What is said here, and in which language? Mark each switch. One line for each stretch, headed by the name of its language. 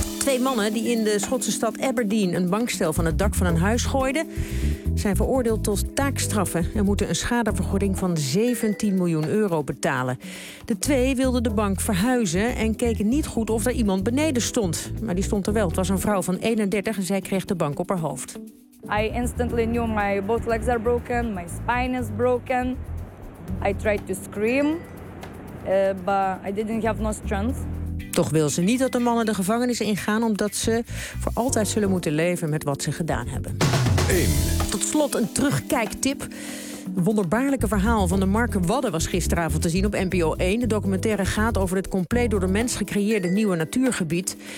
Dutch: Twee mannen die in de Schotse stad Aberdeen een bankstel van het dak van een huis gooiden, zijn veroordeeld tot taakstraffen en moeten een schadevergoeding van 17 miljoen euro betalen. De twee wilden de bank verhuizen en keken niet goed of er iemand beneden stond. Maar die stond er wel. Het was een vrouw van 31 en zij kreeg de bank op haar hoofd.
English: I instantly knew my both legs are broken, my spine is broken. I tried to scream, but I didn't have no strength.
Dutch: Toch wil ze niet dat de mannen de gevangenis ingaan, omdat ze voor altijd zullen moeten leven met wat ze gedaan hebben. 1. Tot slot een terugkijktip. Het wonderbaarlijke verhaal van de Marke Wadden was gisteravond te zien op NPO 1. De documentaire gaat over het compleet door de mens gecreëerde nieuwe natuurgebied.